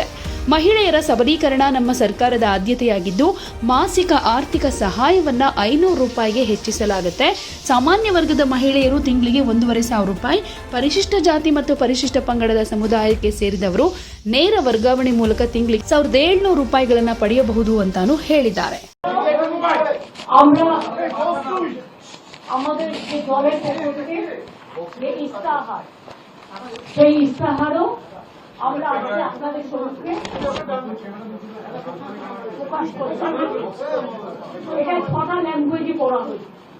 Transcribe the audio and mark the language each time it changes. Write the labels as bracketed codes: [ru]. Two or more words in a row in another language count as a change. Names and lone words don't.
[kn] ಮಹಿಳೆಯರ ಸಬಲೀಕರಣ ನಮ್ಮ ಸರ್ಕಾರದ ಆದ್ಯತೆಯಾಗಿದ್ದು, ಮಾಸಿಕ ಆರ್ಥಿಕ ಸಹಾಯವನ್ನ 500 ರೂಪಾಯಿಗೆ ಹೆಚ್ಚಿಸಲಾಗುತ್ತೆ. ಸಾಮಾನ್ಯ ವರ್ಗದ ಮಹಿಳೆಯರು ತಿಂಗಳಿಗೆ 1,500 ರೂಪಾಯಿ, ಪರಿಶಿಷ್ಟ ಜಾತಿ ಮತ್ತು ಪರಿಶಿಷ್ಟ ಪಂಗಡದ ಸಮುದಾಯಕ್ಕೆ ಸೇರಿದವರು ನೇರ ವರ್ಗಾವಣೆ ಮೂಲಕ ತಿಂಗಳಿಗೆ 1,700 ರೂಪಾಯಿಗಳನ್ನ ಪಡೆಯಬಹುದು ಅಂತಾನು ಹೇಳಿದ್ದಾರೆ. [bn] আমাদের যে দলের পক্ষ থেকে যে ইস্তাহার, সেই ইস্তাহারও আমরা আজকে আপনাদের সম্মুখে প্রকাশ করছি। এটা 6টা ল্যাঙ্গুয়েজে পড়া হয়েছে।